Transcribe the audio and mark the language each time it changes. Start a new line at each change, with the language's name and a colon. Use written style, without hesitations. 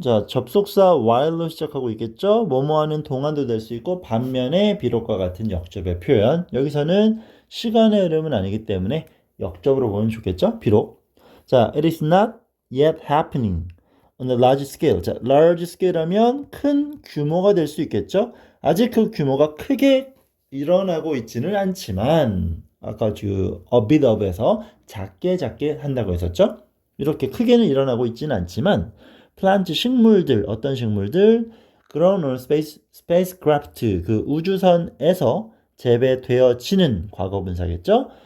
Korean: 자, 접속사 while로 시작하고 있겠죠? 뭐뭐 하는 동안도 될 수 있고 반면에 비록과 같은 역접의 표현. 여기서는 시간의 흐름은 아니기 때문에 역접으로 보면 좋겠죠? 비록.
English: 자, it is not yet happening on a large scale.
Korean: 자,
English: large scale
Korean: 하면 큰 규모가 될 수 있겠죠? 아직 그 규모가 크게 일어나고 있지는 않지만 아까 그
English: a bit of
Korean: 에서 작게 한다고 했었죠? 이렇게 크게는 일어나고 있지는 않지만 플란트 식물들 어떤 식물들
English: grown on spacecraft
Korean: 그 우주선에서 재배되어지는 과거분사겠죠?